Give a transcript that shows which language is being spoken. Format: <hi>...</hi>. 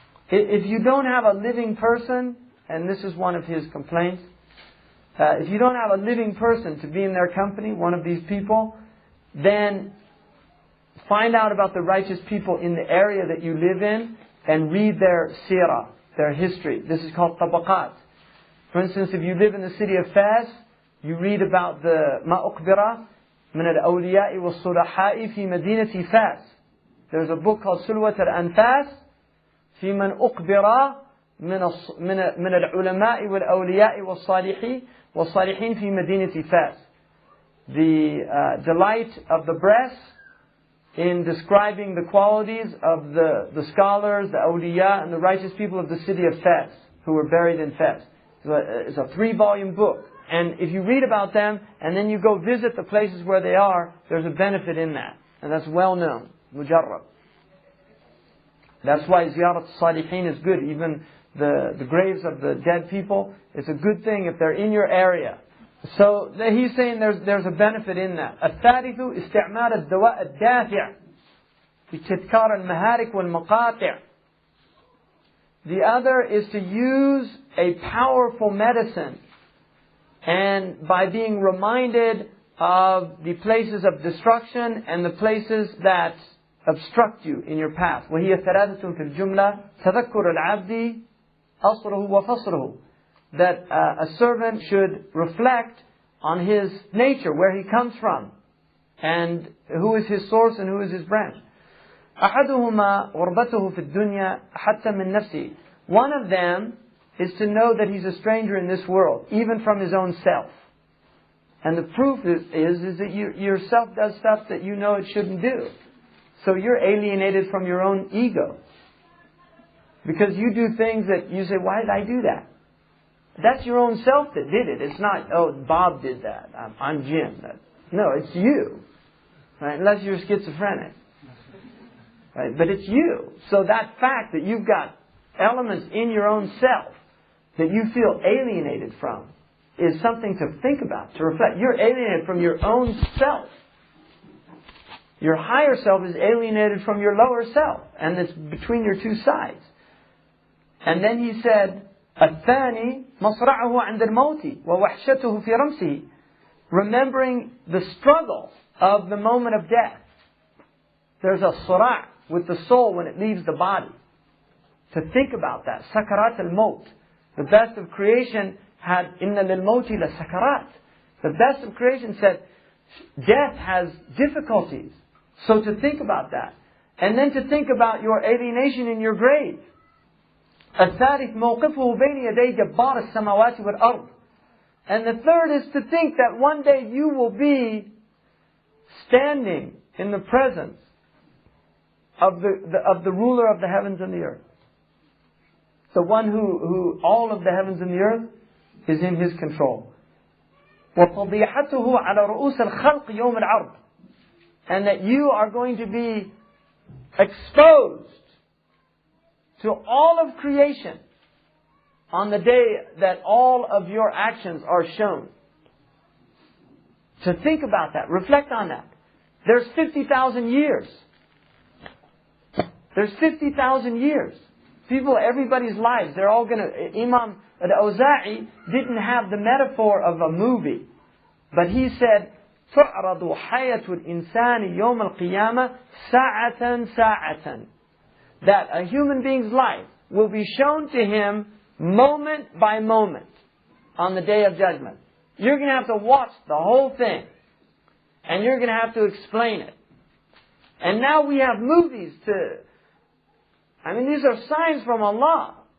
<en>If you don't have a living person, and this is one of his complaints, if you don't have a living person to be in their company, one of these people, then find out about the righteous people in the area that you live in and read their seerah, their history. This is called tabaqat. For instance, if you live in the city of Fas, you read about the</en> <ar>مَأُقْبِرَةِ مِنَ الْأَوْلِيَاءِ وَالصُّلَحَاءِ فِي مَدِينَةِ فاس.</ar> <en>There's a book called</en> <ar>سُلْوَةَ الْأَنْفَاسِ في من أقبر من العلماء والأولياء والصالحين في مدينة فاس.</ar> <en>The delight of the breast in describing the qualities of the scholars, the awliya, and the righteous people of the city of Fas, who were buried in Fas. It's a 3-volume book. And if you read about them, and then you go visit the places where they are, there's a benefit in that. And that's well known. Mujarrab. That's why ziyarat salihin is good. Even the graves of the dead people, it's a good thing if they're in your area. So he's saying there's a benefit in that.</en> <ar>الثالث استعمال الدواء الدافع في تذكار المهالك والمقاطع.</ar> <en>The other is to use a powerful medicine, and by being reminded of the places of destruction and the places that obstruct you in your path.</en> <ar>وهي ثلاثة في الجملة تذكر العبد أصره وفصره.</ar> <en>That a servant should reflect on his nature, where he comes from, and who is his source and who is his branch.</en> <ar>أحدهما غربته في الدنيا حتى من نفسه.</ar> <en>One of them is to know that he's a stranger in this world, even from his own self. And the proof is that yourself does stuff that you know it shouldn't do. So you're alienated from your own ego. Because you do things that you say, why did I do that? That's your own self that did it. It's not, oh, Bob did that. I'm Jim. No, it's you. Right? Unless you're schizophrenic. Right? But it's you. So that fact that you've got elements in your own self that you feel alienated from is something to think about, to reflect. You're alienated from your own self. Your higher self is alienated from your lower self. And it's between your two sides. And then he said,</en> <ar>الثاني مصرعه عند الموت ووحشته في رمسه.</ar> <en>Remembering the struggle of the moment of death. There's a صراع with the soul when it leaves the body. To think about that.</en> <ar>سكرات الموت.</ar> <en>The best of creation had</en> <ar>إن للموت لسكرات.</ar> <en>The best of creation said death has difficulties. So to think about that. And then to think about your alienation in your grave.</en> <ar>الثالث موقفه بين يدي جبار السماوات والأرض.</ar> <en>And the third is to think that one day you will be standing in the presence of the ruler of the heavens and the earth. The one who all of the heavens and the earth is in his control.</en> <ar>وَفَضِيحَتُهُ عَلَى رُؤُوسِ الْخَلْقِ يَوْمِ الْعَرْضِ.</ar> <en>And that you are going to be exposed to all of creation on the day that all of your actions are shown. To think about that, reflect on that. There's 50,000 years. There's 50,000 years. People, everybody's lives, they're all going to... Imam al-Awza'i didn't have the metaphor of a movie. But he said,</en> <ar>تُعْرَضُ حَيَةُ الْإِنسَانِ يَوْمَ الْقِيَامَةِ سَاعَةً سَاعَةً.</ar> <en>that a human being's life will be shown to him moment by moment on the Day of Judgment. You're going to have to watch the whole thing. And you're going to have to explain it. And now we have movies these are signs from Allah.</en>